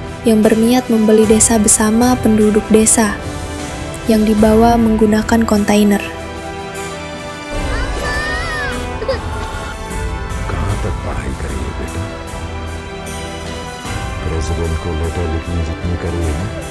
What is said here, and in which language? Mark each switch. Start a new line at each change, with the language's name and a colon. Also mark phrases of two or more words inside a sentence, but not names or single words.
Indonesian: yang berniat membeli desa bersama penduduk desa yang dibawa menggunakan kontainer.
Hindi: कहाँ तक पढ़ाई करी है बेटा? प्रेसिडेंट को लेटर लिखने जितनी करी है ना?